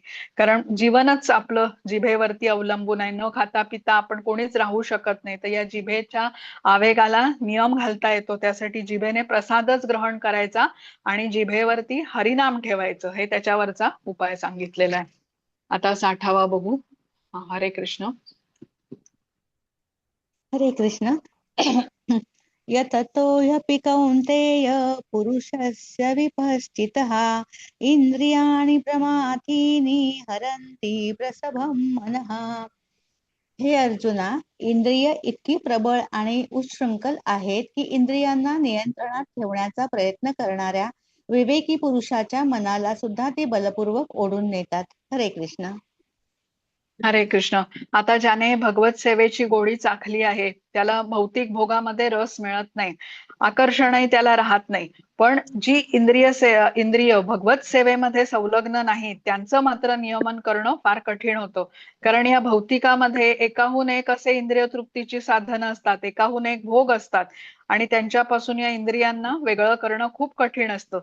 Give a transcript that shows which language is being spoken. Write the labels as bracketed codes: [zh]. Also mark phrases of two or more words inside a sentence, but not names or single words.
[mr] कारण जीवनच आपलं जिभेवरती अवलंबून आहे. न खाता पिता आपण कोणीच राहू शकत नाही. तर या जिभेच्या आवेगाला नियम घालता येतो. त्यासाठी जिभेने प्रसादच ग्रहण करायचा आणि जिभेवरती हरिनाम ठेवायचं, हे त्याच्यावरचा उपाय सांगितलेला आहे. आता 60वा बघू. हरे कृष्ण. हरे कृष्ण. [sa] यततो ह्यपि कौन्तेय पुरुषस्य विपश्चितः इंद्रियाणि प्रमाथीनि हरन्ति प्रसभं मनः. [mr] हे अर्जुना, इंद्रिय इतकी प्रबळ आणि उच्छृंखल आहेत की इंद्रियांना नियंत्रणात ठेवण्याचा प्रयत्न करणाऱ्या विवेकी पुरुषाच्या मनाला सुद्धा ते बलपूर्वक ओढून नेतात. हरे कृष्ण. हरे कृष्ण. आता ज्याने भगवत सेवेची गोडी चाखली आहे त्याला भौतिक भोगामध्ये रस मिळत नाही, आकर्षणही त्याला राहत नाही. पण जी इंद्रिय भगवत सेवेमध्ये संलग्न नाहीत त्यांचं मात्र नियमन करणं फार कठीण होतं. कारण या भौतिकामध्ये एकाहून एक असे इंद्रिय तृप्तीची साधनं असतात, एकाहून एक भोग असतात, आणि त्यांच्यापासून या इंद्रियांना वेगळं करणं खूप कठीण असतं.